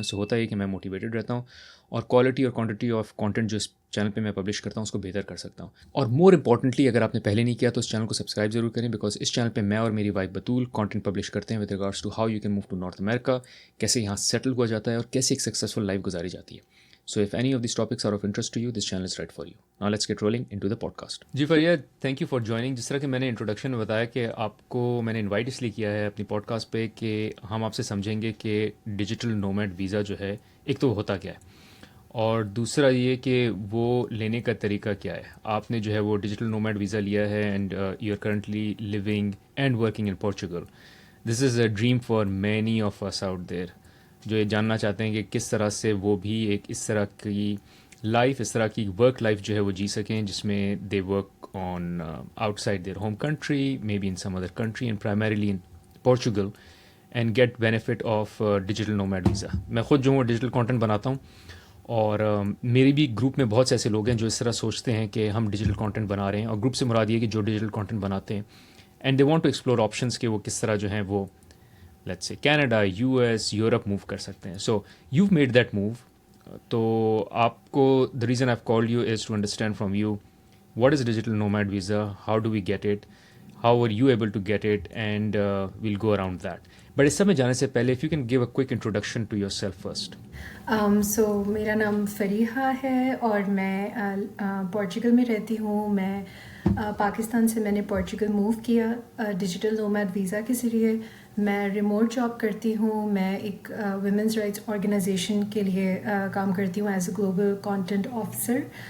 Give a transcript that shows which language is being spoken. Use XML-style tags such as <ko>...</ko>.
<hi>उससे होता है कि मैं मोटिवेटेड रहता हूँ और क्वालिटी और क्वांटिटी ऑफ कंटेंट जो इस चैनल पे मैं पब्लिश करता हूँ उसको बेहतर कर सकता हूँ। और मोर इंपॉर्टेंटली, अगर आपने पहले नहीं किया तो इस चैनल को सब्सक्राइब जरूर करें, बिकॉज इस चैनल पे मैं और मेरी वाइफ बतूल कंटेंट पब्लिश करते हैं</hi> <en>with regards to how you can move to North America,</en> <hi>कैसे यहाँ सेटल हुआ जाता है और कैसे एक सक्सेसफुल लाइफ गुजारी जाती है।</hi> <en>So if any of these topics are of interest to you, this channel is right for you. Now let's get rolling into the podcast.</en> <hi>Ji Fariya,</hi> <en>Thank you for joining.</en> <hi>जिस तरह कि मैंने introduction में बताया कि आपको मैंने invite इसलिए किया है अपनी पॉडकास्ट पे कि हम आपसे समझेंगे कि डिजिटल नोमैड वीज़ा जो है, एक तो होता क्या है, और दूसरा ये कि वो लेने का तरीका क्या है। आपने जो है वो डिजिटल नोमैड वीज़ा लिया है</hi> <en>And you are currently living and working in Portugal. This is a dream for many of us out there,</en> <hi>जो ये जानना चाहते हैं कि किस तरह से वो भी एक इस तरह की लाइफ, इस तरह की वर्क लाइफ जो है वो जी सकें जिसमें</hi> <en>They work on outside their home country, maybe in some other country and primarily in Portugal, and get benefit of digital nomad visa.</en> <hi>मैं खुद जो हूँ डिजिटल कंटेंट बनाता हूँ, और मेरे भी ग्रुप में बहुत से ऐसे लोग हैं जो इस तरह सोचते हैं कि हम डिजिटल कंटेंट बना रहे हैं, और ग्रुप से मुराद ये कि जो डिजिटल कंटेंट बनाते हैं</hi> <en>and they want to explore options</en> <hi>के वो किस तरह जो हैं वो let's say Canada, US, Europe move कर सकते हैं।</hi> <en>So you've made that move, तो आपको the reason I called you is to understand from you what is digital nomad visa, how do we get it, how were you able to get it, and we'll go around that. But इस सब में जाने से पहले if you can give a quick introduction to yourself first.</en> <hi>सो मेरा नाम फ़रीहा है और मैं पोर्चुगल में रहती हूँ। मैं पाकिस्तान से मैंने पोर्चुगल मूव किया डिजिटल नोमैड वीज़ा के ज़रिए। मैं रिमोट जॉब करती हूँ। मैं एक वुमेंस राइट्स ऑर्गेनाइजेशन के लिए काम करती हूँ</hi> <en>As a global content officer.</en>